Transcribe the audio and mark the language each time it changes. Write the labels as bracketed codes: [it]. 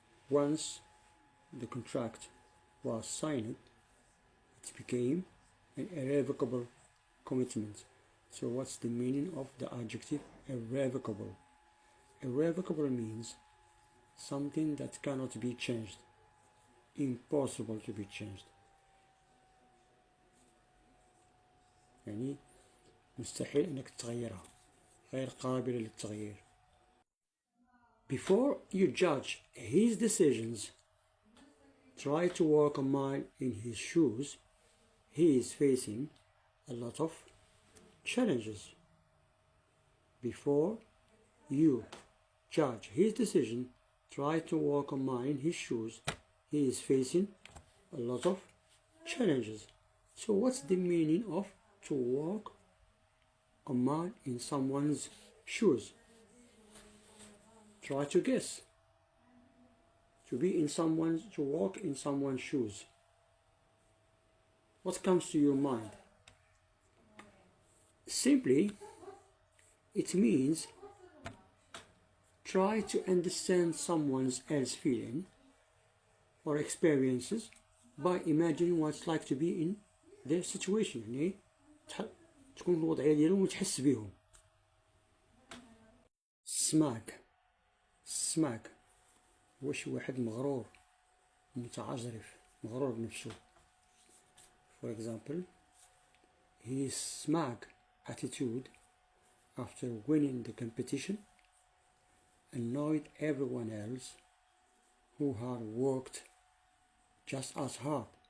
[en] Once the contract was signed, it became an irrevocable commitment. So what's the meaning of the adjective irrevocable? Irrevocable means something that cannot be changed, impossible to be changed. [ar] يعني مستحيل انك تغيرها، غير قابلة للتغيير. [en] Before you judge his decisions, try to walk a mile in his shoes. He is facing a lot of challenges. Before you judge his decision, try to walk a mile in his shoes. He is facing a lot of challenges. So what's the meaning of to walk a mile in someone's shoes? Try to guess. To walk in someone's shoes. What comes to your mind? Simply, it means try to understand someone else's feeling or experiences by imagining what it's like to be in their situation. [ar] يعني تكون في الوضعية ديالهم وتحس بهم. Smack. السماك هو شي واحد مغرور متعجرف مغرور بنفسه. [en] For example, his smug attitude after winning the competition annoyed everyone else who had worked just as hard.